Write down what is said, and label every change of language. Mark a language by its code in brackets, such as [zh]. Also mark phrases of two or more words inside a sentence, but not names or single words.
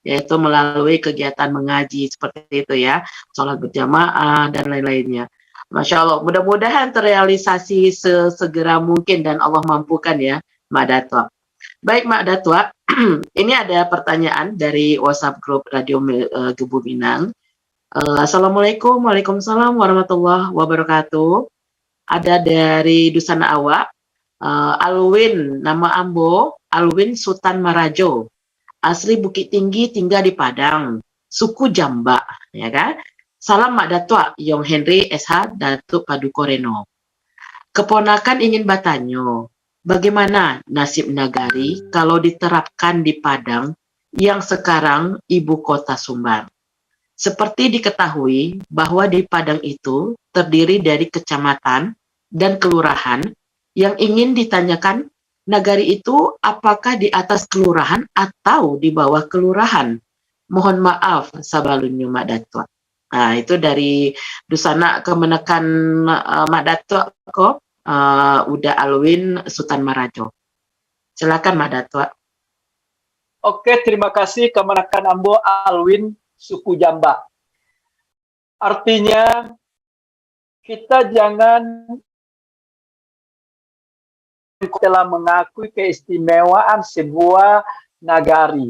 [id] yaitu melalui kegiatan mengaji seperti itu ya, sholat berjamaah dan lain-lainnya. Masya Allah, mudah-mudahan terrealisasi sesegera mungkin dan Allah mampukan ya, Mak Datwa. Baik Mak Datwa, ini ada pertanyaan dari WhatsApp grup Radio Gebu Minang. [ar] السلام عليكم، وعليكم السلام ورحمة الله وبركاته. [id] Ada dari Dusana Awak, Alwin, nama Ambo, Alwin Sultan Marajo. Asli Bukit Tinggi, tinggal di Padang, suku Jamba, ya kan? Salam Mak Datuk Yong Henry SH Datuk Paduka Reno. Keponakan ingin bertanya, bagaimana nasib nagari kalau diterapkan di Padang yang sekarang ibu kota Sumbang? Seperti diketahui bahwa di Padang itu terdiri dari kecamatan dan kelurahan. Yang ingin ditanyakan, nagari itu apakah di atas kelurahan atau di bawah kelurahan? Mohon maaf, [min] sabalunnya Mak Datuk. [id] Nah, itu dari Dusana Kemenakan Mak Datuk kok, Uda Alwin Sultan Marajo. Silakan Mak Datuk. Oke, terima kasih Kemenakan Ambo Alwin suku Jamba. Artinya kita jangan telah mengakui keistimewaan sebuah nagari.